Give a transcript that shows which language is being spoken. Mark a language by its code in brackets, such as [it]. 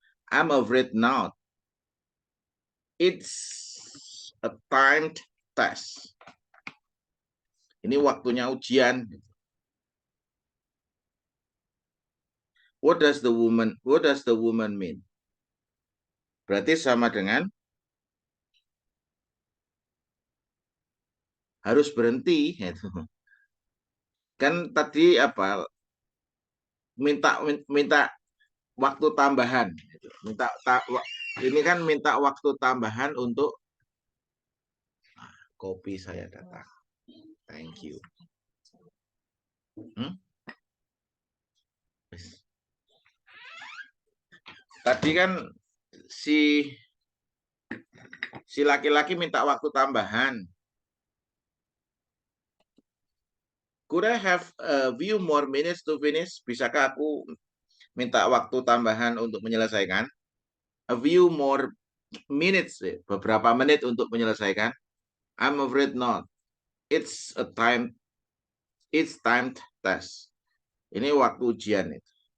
[en] I'm afraid not. It's a timed test. [id] Ini waktunya ujian. [en] What does the woman mean? [id] Berarti sama dengan harus berhenti. Kan tadi apa? Minta waktu tambahan. Ini kan minta waktu tambahan untuk kopi saya datang. [en] Thank you. [id] Tadi kan si laki-laki minta waktu tambahan. [en] Could I have a few more minutes to finish? [id] Bisakah aku minta waktu tambahan untuk menyelesaikan? [en] A few more minutes, [id] beberapa menit untuk menyelesaikan? [en] I'm afraid not. It's timed test. [id] Ini waktu ujian itu.